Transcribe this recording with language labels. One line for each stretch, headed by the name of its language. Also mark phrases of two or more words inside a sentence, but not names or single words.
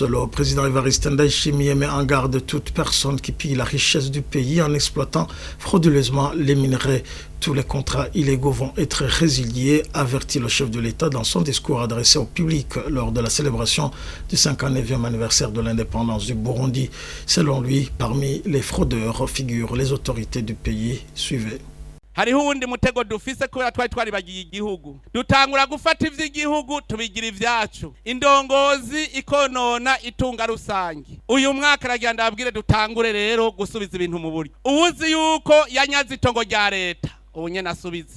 French: Le président Évariste Ndayishimiye met en garde toute personne qui pille la richesse du pays en exploitant frauduleusement les minerais. Tous les contrats illégaux vont être résiliés, avertit le chef de l'État dans son discours adressé au public lors de la célébration du 59e anniversaire de l'indépendance du Burundi. Selon lui, parmi les fraudeurs figurent les autorités du pays. Suivez.
Rundi: Hariho uwundi mutego dufise kubera twaribagiye igihugu dutangura gufata ivy'igihugu tubigira ivyacu indongozi ikonona itunga rusangi. Uyu mwaka aragira ndababwire dutangure rero gusubiza ibintu mu buryo. Uwuzi yuko yanyaze itongo rya leta ubu nyene asubize.